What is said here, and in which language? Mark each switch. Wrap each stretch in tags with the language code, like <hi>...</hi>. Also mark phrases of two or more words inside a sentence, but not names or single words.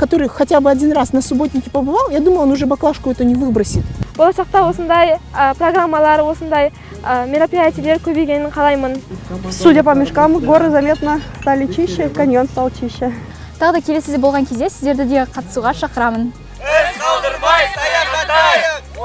<ru>который хотя бы один раз на субботнике побывал, я думаю, он уже баклажку эту не выбросит.</ru> <kk>Болашақта осындай программалар, осындай мероприятиелер көбейгенін қалаймын.</kk> <ru>Судя по мешкам, горы заметно стали чище, каньон стал чище.</ru> <kk>Тағы да келесіде болған кезде сіздерді де қатысуға шақырамын. Қалдырмай саяхаттайық!</kk>